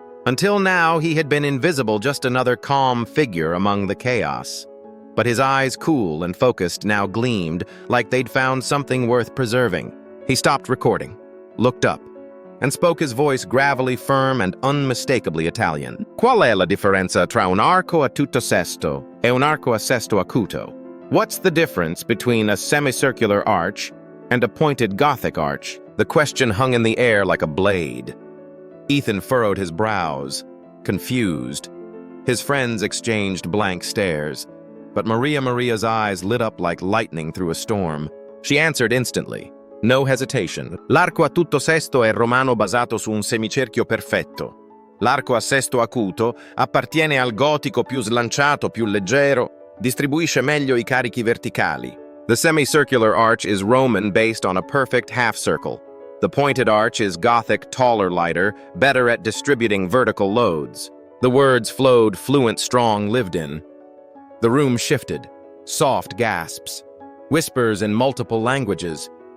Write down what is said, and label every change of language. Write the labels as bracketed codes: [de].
[en] Until now, he had been invisible, just another calm figure among the chaos. But his eyes, cool and focused, now gleamed like they'd found something worth preserving. He stopped recording, looked up, and spoke, his voice gravelly, firm, and unmistakably Italian. [it] Qual è la differenza tra un arco a tutto sesto e un arco a sesto acuto? [en] What's the difference between a semicircular arch and a pointed Gothic arch? The question hung in the air like a blade. Ethan furrowed his brows, confused. His friends exchanged blank stares, but Maria's eyes lit up like lightning through a storm. She answered instantly, no hesitation. [it] L'arco a tutto sesto è romano basato su un semicerchio perfetto. L'arco a sesto acuto appartiene al gotico più slanciato, più leggero, distribuisce meglio i carichi verticali. [en] The semicircular arch is Roman, based on a perfect half circle. The pointed arch is Gothic, taller, lighter, better at distributing vertical loads. The words flowed fluent, strong, lived in. The room shifted. Soft gasps. Whispers in multiple languages.